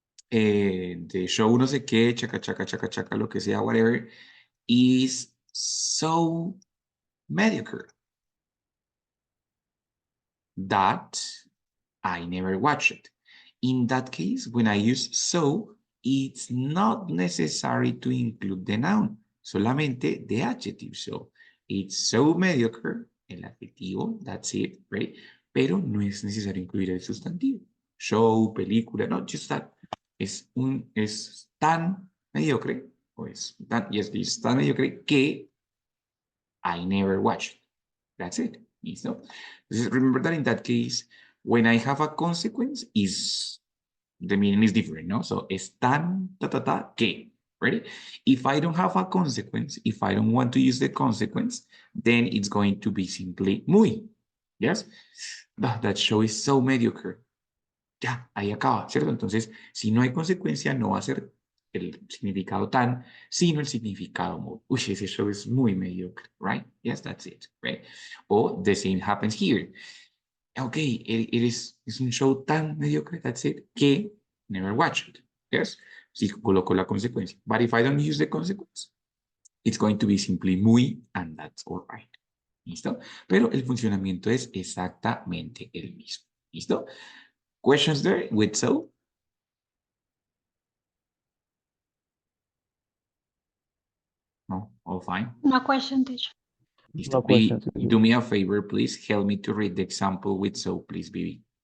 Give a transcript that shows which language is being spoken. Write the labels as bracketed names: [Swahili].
[English] The show [Spanish] no sé qué, chaca, chaca, chaca, chaca, lo que sea, [English] whatever, is so mediocre that I never watch it. In that case, when I use so, it's not necessary to include the noun, solamente the adjective. So, it's so mediocre, [Spanish] el adjetivo, [English] that's it, right? [Spanish] Pero no es necesario incluir el sustantivo. Show, película, no, [English] just that. [Spanish] Es tan mediocre, o es tan, yes, es tan mediocre que [English] I never watched it. That's it. [Spanish] ¿Listo? Entonces, [English] remember that in that case, when I have a consequence, is the meaning is different, no? So, [Spanish] es tan, ta, ta, ta, que, [English] ready? If I don't have a consequence, if I don't want to use the consequence, then it's going to be simply muy. Yes? That show is so mediocre. [Spanish] ya, ahí acaba, ¿cierto? Entonces, si no hay consecuencia, no va a ser el significado tan, sino el significado more. Uy, ese show es muy mediocre, [English] right? Yes, that's it, right? O the same happens here. Ok, [Spanish] es un show tan mediocre, [English] that's it, que never watch it, yes? [Spanish] Si coloco la consecuencia. [English] But if I don't use the consequence, it's going to be simply muy, and that's all right. [Spanish] ¿Listo? Pero el funcionamiento es exactamente el mismo. ¿Listo? [English] Questions there with so? No, all fine. No question, teacher. [Spanish] Listo. [English] No questions. Do me a favor, please. Help me to read the example with so, please, Bibi.